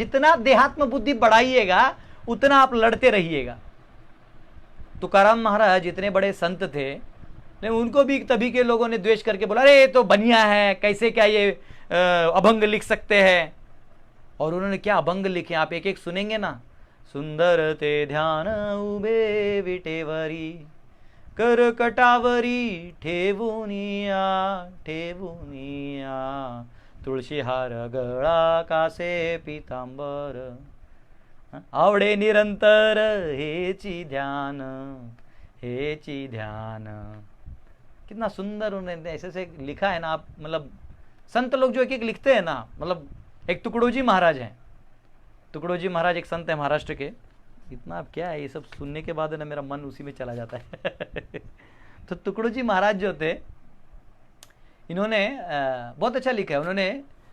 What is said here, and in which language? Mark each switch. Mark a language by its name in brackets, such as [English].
[Hindi] जितना देहात्म बुद्धि बढ़ाइएगा उतना आप लड़ते रहिएगा। तुकाराम महाराज जितने बड़े संत थे, लेकिन उनको भी तभी के लोगों ने द्वेष करके बोला अरे ये तो बनिया है, कैसे क्या ये अभंग लिख सकते हैं। और उन्होंने क्या अभंग लिखे, आप एक एक सुनेंगे ना। [Marathi] सुंदर ते ध्यान उभे विटेवरी, कर कटावरी ठेवुनिया ठेवुनिया, तुळशी हार गळा कासे पीतांबर, आवडे निरंतर हेची ध्यान हेची ध्यान। [Hindi] कितना सुंदर उन्होंने ऐसे से लिखा है ना। आप मतलब संत लोग जो एक एक लिखते हैं ना, मतलब एक तुकडोजी महाराज हैं, तुकडोजी महाराज एक संत है महाराष्ट्र के। इतना अब क्या है, ये सब सुनने के बाद ना मेरा मन उसी में चला जाता है। तो तुकडोजी महाराज जो थे, इन्होंने बहुत अच्छा लिखा है। उन्होंने